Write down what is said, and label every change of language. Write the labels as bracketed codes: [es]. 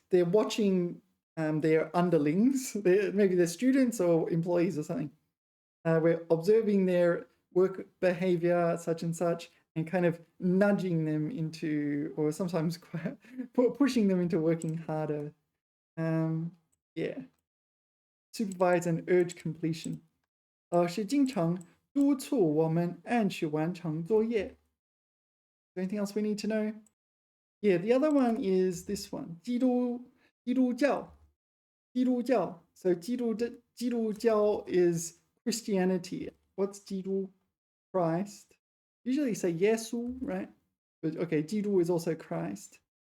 [en] They're watching their underlings, maybe they're students or employees or something. We're observing their work behavior, such and such, and kind of nudging them into, or sometimes pushing them into working harder. Yeah. Supervise and urge completion. [zh] 老师经常督促我们按时完成作业. [en] Anything else we need to know? Yeah, the other one is this one. [zh] 基督教. [en] So 基督教 is Christianity. What's 基督?Christ. Usually say Yesu, right? But okay, 基督 is also Christ.